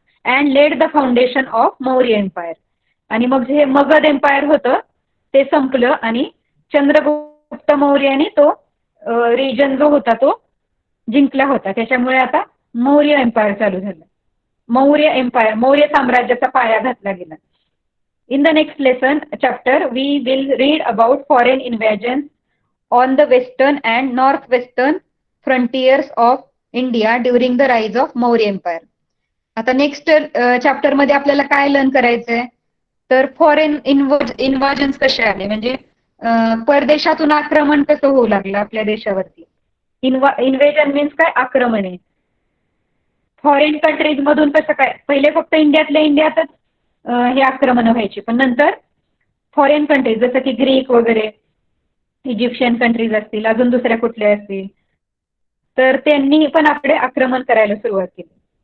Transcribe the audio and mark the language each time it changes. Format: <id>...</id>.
<en>And led the foundation of Maurya empire.</en> <mr>आणि मग जे मगध एम्पायर होतं ते संपलं आणि चंद्रगुप्त मौर्याने तो रिजन जो होता तो जिंकला होता. त्याच्यामुळे आता मौर्य एम्पायर चालू झालं. मौर्य एम्पायर, मौर्य साम्राज्याचा पाया घातला गेला.</mr> <en>In the next lesson chapter we will read about foreign invasions on the western and northwestern frontiers of India during the rise of Maurya Empire.</en> <mr>आता नेक्स्ट चॅप्टर मध्ये आपल्याला काय लर्न करायचंय तर फॉरेन इन्व्हाजन्स कसे आले, म्हणजे परदेशातून आक्रमण कसं होऊ लागलं आपल्या देशावरती. इन्व्हेजन मीन्स काय, आक्रमण आहे. फॉरेन कंट्रीज मधून कसं काय, पहिले फक्त इंडियातल्या इंडियातच हे आक्रमण व्हायची, पण नंतर फॉरेन कंट्रीज जसं की ग्रीक वगैरे, इजिप्शियन कंट्रीज असतील, अजून दुसऱ्या कुठल्या असतील, तर त्यांनी पण आपले आक्रमण करायला सुरुवात केली.</mr>